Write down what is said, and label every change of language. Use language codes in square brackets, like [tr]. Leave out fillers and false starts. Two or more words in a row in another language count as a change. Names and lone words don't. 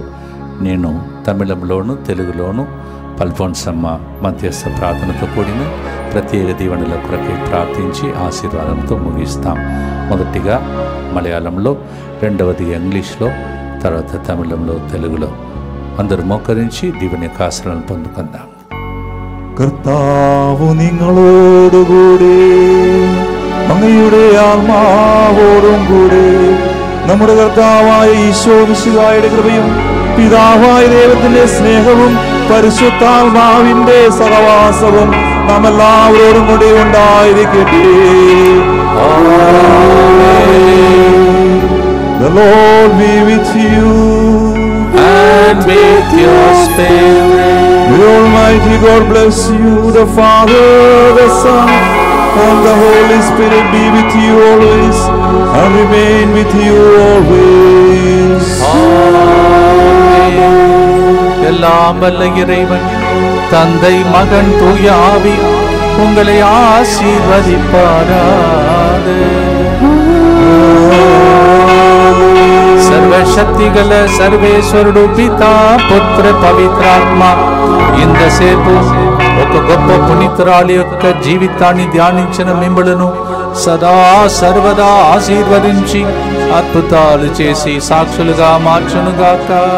[te] నేను తమిళంలోను తెలుగులోను అల్ఫోన్సమ్మ మధ్యస్థ ప్రార్థనతో కూడిన ప్రత్యేక దీవెనల కొరకై ప్రార్థించి ఆశీర్వాదంతో ముగిస్తాం. మొదటిగా మలయాళంలో, రెండవది ఇంగ్లీష్లో, తర్వాత తమిళంలో, తెలుగులో. అందరూ మోకరించి దీవెన యొక్క ఆశీర్వాదం పొందుకుందాం. [ml] കർത്താവ് നിങ്ങളോടുകൂടി അങ്ങയുടെ ആത്മാവോടും കൂടെ നമ്മുടെ കർത്താവായ ഈശോ മിശിഹായുടെ കൃപയും പിതാവായ ദൈവത്തിന്റെ സ്നേഹവും പരിശുദ്ധാത്മാവിന്റെ സഹവാസവും നാം എല്ലാവരോടും കൂടി ഉണ്ടായിരിക്കട്ടെ. [en] The Lord be with you And with your spirit. May Almighty God bless you, the Father, the Son, and the Holy Spirit be with you always and remain with you always. [ta] எல்லாம் வல்ல இறைவன் தந்தை மகன் தூய ஆவி உங்களை ஆசீர்வதிப்பாராக. [te] సర్వశక్తిగల సర్వేశ్వరుడు పితా పుత్ర పవిత్రాత్మ ఇంతసేపు ఒక గొప్ప పునీతురాలి యొక్క జీవితాన్ని ధ్యానించిన మిమ్మలను సదా సర్వదా ఆశీర్వదించి అద్భుతాలు చేసి సాక్షులుగా మార్చునుగాక.